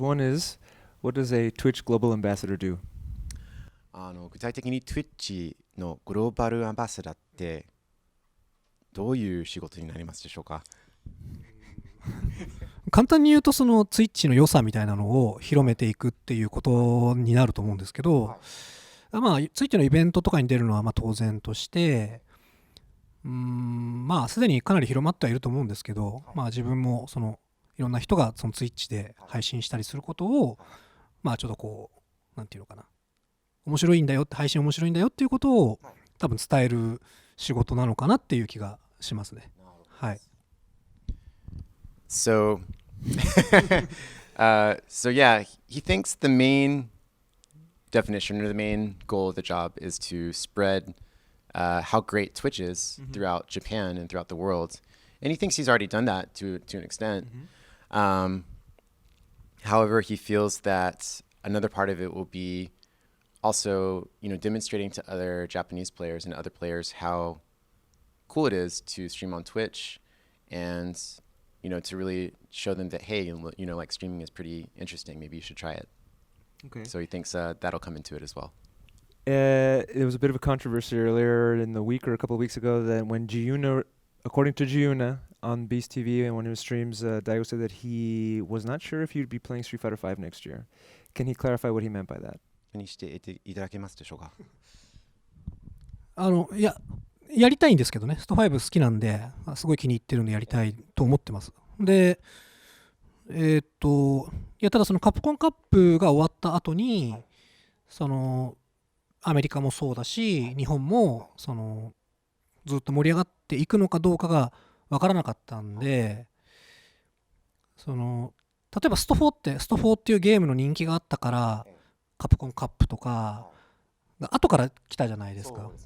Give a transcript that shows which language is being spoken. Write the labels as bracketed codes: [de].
[en] One is, what does a Twitch global ambassador do? [ja] 具体的に Twitch のグローバルアンバサダーってどういう仕事になりますでしょうか？簡単に言うとその Twitch の良さみたいなのを広めていくっていうことになると思うんですけど、Twitch のイベントとかに出るのは当然としてすでにかなり広まってはいると思うんですけど、自分もそのいろんな人がその Twitch で配信したりすることをちょっとこうなんていうのかな、面白いんだよって配信面白いんだよっていうことを多分伝える仕事なのかなっていう気がしますね。はい。 [en] So, yeah, he thinks the main definition or the main goal of the job is to spread how great Twitch is throughout Japan and throughout the world. And he thinks he's already done that to an extent. However, he feels that another part of it will be also, demonstrating to other Japanese players and other players how cool it is to stream on Twitch and, to really show them that, hey, like streaming is pretty interesting. Maybe you should try it. Okay. So he thinks that'll come into it as well. There was a bit of a controversy earlier in the week or a couple of weeks ago that when Giuna, according to Giuna on Beast TV and one of his streams, Daigo said that he was not sure if he'd be playing Street Fighter V next year. Can he clarify what he meant by that? [ja] にしていただけますでしょうか？やりたいんですけどね、スト5好きなんですごい気に入ってるんでやりたいと思ってます。でただそのカプコンカップが終わった後にそのアメリカもそうだし日本もそのずっと盛り上がっていくのかどうかが分からなかったんで、その例えばスト4っていうゲームの人気があったからカプコンカップとか後から来たじゃないですか。